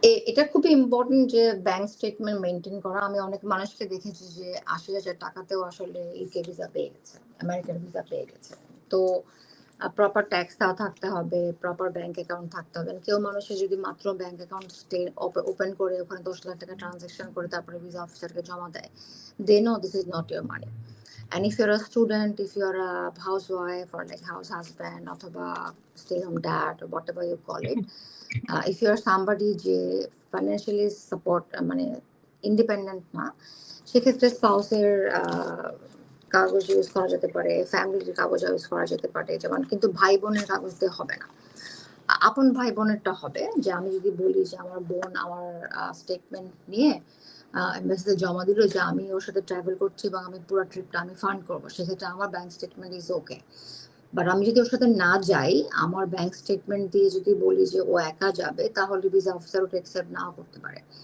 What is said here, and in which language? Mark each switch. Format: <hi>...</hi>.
<bn>এটা খুবই ইম্পর্টেন্ট যে ব্যাংক স্টেটমেন্ট মেনটেন করা। আমি অনেক মানুষকে দেখেছি যে 80,000 টাকাতেও আসলে ইউকে ভিসা পেয়ে গেছে, আমেরিকান ভিসা পেয়ে গেছে। তো প্রপার ট্যাক্স দেওয়া থাকতে হবে, প্রপার ব্যাংক অ্যাকাউন্ট থাকতে হবে। কেউ মানুষের যদি মাত্র ব্যাংক অ্যাকাউন্ট ওপেন করে ওখানে 10 লাখ টাকা ট্রানজাকশন করে তারপরে ভিসা অফিসারকে জমা দেয়,</bn> <en>They know this is not your money. And if you're a student, if you're a housewife or like house husband অথবা stay home dad or whatever you call it, if you're somebody</en> <bn>যে financially support মানে independent না, সেক্ষেত্রে স্পাউসের কাগজ use করা যেতে পারে, ফ্যামিলির কাগজ ইউজ করা যেতে পারে। যেমন কিন্তু ভাই বোনের কাগজ দিয়ে হবে না, আপন ভাই বোনেরটা হবে। যে আমি যদি বলি যে আমার বোন আমার স্টেটমেন্ট নিয়ে এমবাসিতে জমা দিল যে আমি ওর সাথে ট্রাভেল করছি এবং আমি পুরো ট্রিপটা আমি ফান্ড করবো, সেক্ষেত্রে আমার bank statement is okay. But আমি যদি ওর সাথে না যাই, আমার ব্যাংক স্টেটমেন্ট দিয়ে যদি বলি যে ও একা যাবে, তাহলে ভিসা অফিসার ওটা অ্যাকসেপ্ট নাও করতে পারে।</bn>